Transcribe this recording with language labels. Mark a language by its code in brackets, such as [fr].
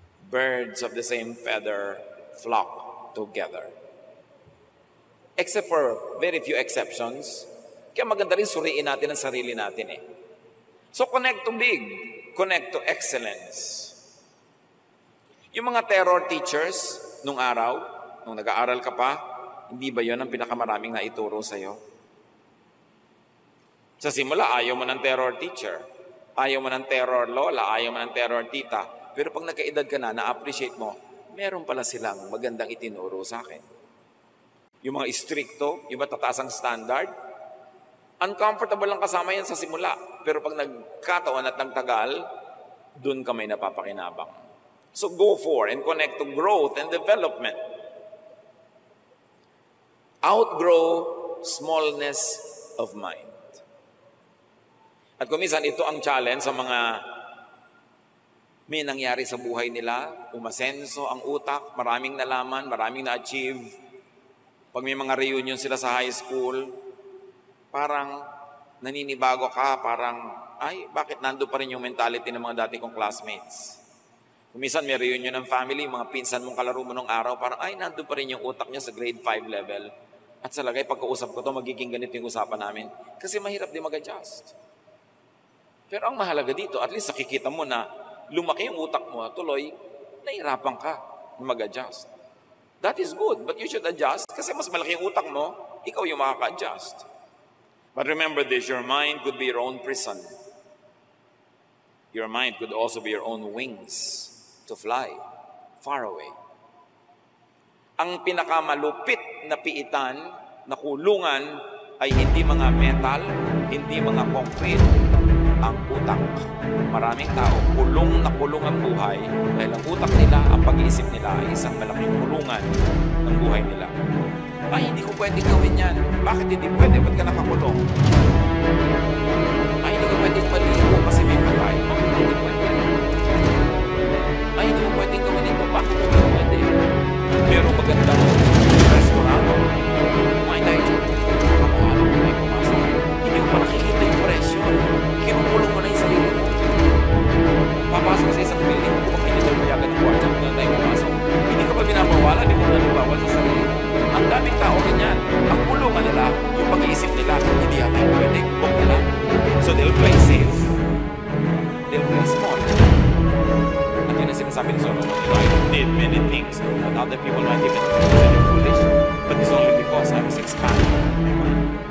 [en] Birds of the same feather flock together. Except for very few exceptions, [tl] kaya maganda rin suriin natin ang sarili natin eh. [en] So connect to big, connect to excellence. [tl] Yung mga terror teachers nung araw, nung nag-aaral ka pa, hindi ba yon ang pinakamaraming naituro sa'yo? Sa simula, ayaw mo ng terror teacher. Ayaw mo ng terror lola, ayaw mo ng terror tita. Pero pag nagkaedad ka na-appreciate mo, meron pala silang magandang itinuro sa akin. Yung mga istrikto, yung matataas ang standard, uncomfortable lang kasama yan sa simula. Pero pag nagkataon at nagtagal, dun ka may napapakinabang. [en] So go for and connect to growth and development. Outgrow smallness of mind. [tl] At kung minsan, ito ang challenge sa mga may nangyari sa buhay nila, umasenso ang utak, maraming nalaman, maraming na-achieve. Pag may mga reunion sila sa high school, parang naninibago ka, parang, ay, bakit nando pa rin yung mentality ng mga dati kong classmates? Kung minsan may reunion ng family, mga pinsan mong kalaro mo nung araw, parang, ay, nando pa rin yung utak niya sa grade 5 level. At sa lagay, pagkausap ko to, magiging ganito yung usapan namin. Kasi mahirap din mag-adjust. Pero ang mahalaga dito, at least nakikita mo na lumaki yung utak mo, tuloy, nahirapan ka na mag-adjust. [en] That is good, but you should adjust [tl] kasi mas malaki yung utak mo, ikaw yung makaka-adjust. [en] But remember this, your mind could be your own prison. Your mind could also be your own wings to fly far away. [tl] Ang pinakamalupit na piitan, na kulungan, ay hindi mga metal, hindi mga concrete, ang utak. Maraming tao, kulong na kulong ang buhay dahil ang utak nila, ang pag-iisip nila ay isang malaking kulungan ng buhay nila. Ay, hindi ko pwedeng gawin yan. Bakit hindi pwede? Ba't ka nakakulong? Ay, hindi ko pwedeng maligo kasi may patay. Bakit hindi pwede? Ay, hindi ko pwedeng gawin ito. Bakit hindi pwede? Pero magandang restaurant. Kumain tayo dyan. Kamahal mo na yung pumasok. Hindi mo pa nakikita yung presyo. Kinukulong mo na yung sarili mo. Papasok sa isang building mo, kung hindi tayo mayagan ng kwarta, kung na tayo pumasok. Hindi ka pa binabawala, hindi mo nanibawal sa sarili mo. Ang daming tao ganyan. Ang kulungan nila, yung pag-iisip nila, hindi natin pwede, huwag nila. [en] So they'll play safe. They'll play small. [tl] At yun ang sinasabi ni Solomon, [en] I did many things that other people might even consider foolish, but it's only because I was expanding my mind.